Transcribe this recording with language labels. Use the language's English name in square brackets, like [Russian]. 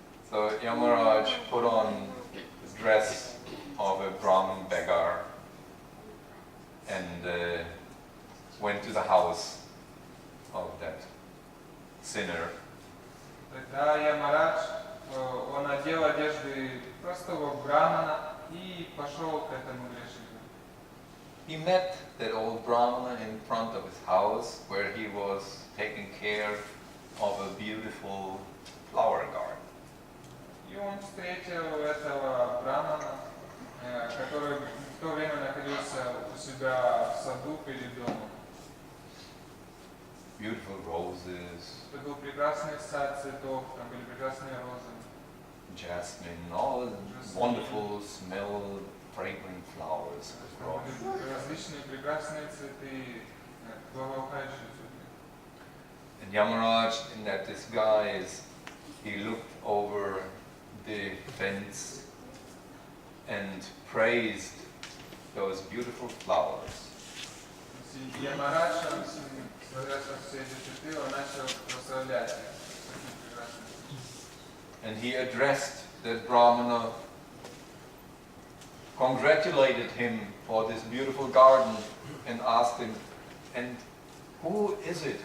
[English] So Yamaraj put on the dress of a Brahmin beggar and went to the house of that sinner. [Russian] Тогда Ямарадж, он одел одежды простого брамана и пошел к этому грешнику. [English] He met that old Brahmana in front of his house where he was taking care of a beautiful flower garden. [Russian] И он встретил этого брамана, который в то время находился у себя в саду перед домом. [English] Beautiful roses, [Russian] Это был прекрасный сад цветов, там были прекрасные розы. [English] jasmine, all wonderful smell, fragrant flowers. [Russian] Там были различные прекрасные цветы, благоухающие цветы. [English] And Yamaraj, in that disguise, he looked over the fence and praised those beautiful flowers. [Russian] Ямарадж, смотря на все эти цветы, он начал прославлять их. [English] And he addressed that Brahmana, congratulated him for this beautiful garden and asked him, and who is it?